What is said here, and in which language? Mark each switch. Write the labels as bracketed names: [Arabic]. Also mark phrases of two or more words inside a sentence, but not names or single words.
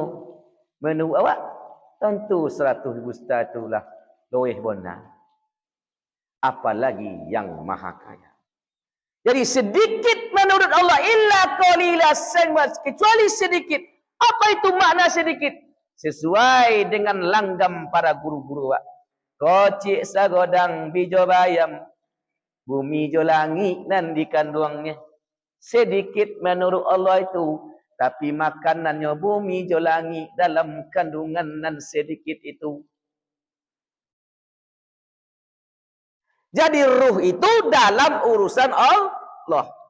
[Indonesian] Menurut awak tentu 100 juta itulah lebih benar. Apalagi yang maha kaya. Jadi sedikit menurut Allah [Arabic] illa qalila, [Indonesian] kecuali sedikit. Apa itu makna sedikit? Sesuai dengan langgam para guru-guru awak. [Minangkabau] Kocik sagodang bijo bayam, bumi jo langit nan dikandungnya. [Indonesian] Sedikit menurut Allah itu, tapi makanannya [Minangkabau] bumi jo langit [Indonesian] dalam kandungan nan sedikit itu. Jadi ruh itu dalam urusan Allah.